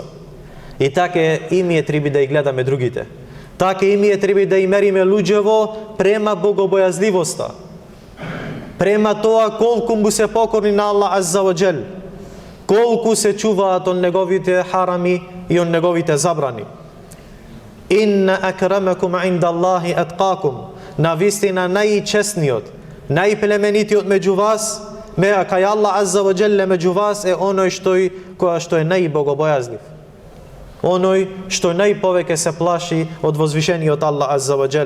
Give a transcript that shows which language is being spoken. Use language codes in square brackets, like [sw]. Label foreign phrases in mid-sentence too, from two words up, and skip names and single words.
[mk] И така и ние треба да ги гледаме другите. Така и ние треба да и мериме луѓево према богобојазливоста. Према тоа колку му се покорни на Аллах [ar] عز وجل, [mk] колку се чуваат од неговите харами и од неговите забрани. [ar] إن أكرمكم عند الله أتقاكم. [mk] Навистина најчесниот, најплеменитиот меѓу вас, кај Аллах [ar] عز وجل [mk] меѓу вас е оној што е најбогобојазлив. Оној што најповеќе се плаши од возвишениот Аллах [ar] عز وجل.